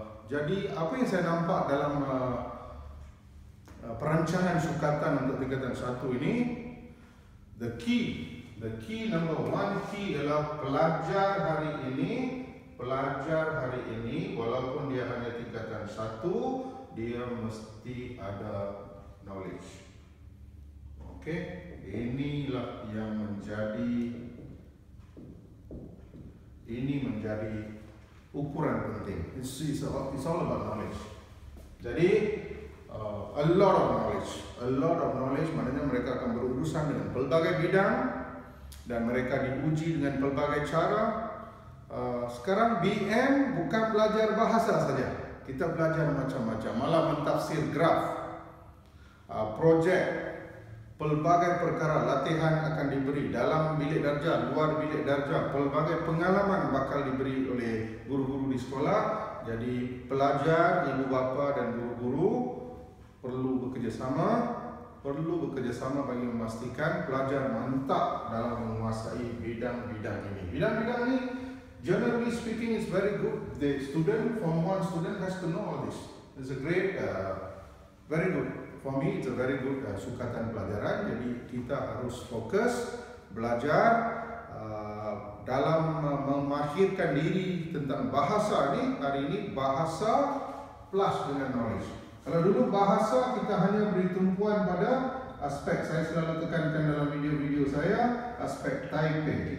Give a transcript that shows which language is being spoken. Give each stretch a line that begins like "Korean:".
Malay: Jadi apa yang saya nampak dalam perancangan sukatan untuk tingkatan 1 ini,
English: the key number one key
Malay: adalah pelajar hari ini walaupun dia hanya tingkatan 1, dia mesti ada knowledge. Okey, inilah yang menjadi ukuran penting.
English: It's all about knowledge.
Malay: Jadi
English: a lot of knowledge
Malay: maknanya mereka akan berurusan dengan pelbagai bidang dan mereka diuji dengan pelbagai cara. Sekarang BM bukan belajar bahasa saja, kita belajar macam-macam, malah mentafsir graf, projek, pelbagai perkara latihan akan diberi dalam bilik darjah, luar bilik darjah, pelbagai pengalaman bakal diberi oleh guru-guru di sekolah. Jadi pelajar, ibu bapa dan guru-guru perlu bekerjasama bagi memastikan pelajar mantap dalam menguasai bidang-bidang ini. Bidang-bidang ini,
English: generally speaking, is very good. The student, Form 1 student, has to know all this. It's a great, very good. For me, it's a very good
Malay: sukatan pelajaran. Jadi kita harus fokus belajar dalam memahirkan diri tentang bahasa ini. Hari ini bahasa plus dengan knowledge. Kalau dulu bahasa kita hanya beri tumpuan pada aspek, saya selalu tekankan dalam video-video saya, aspek typing.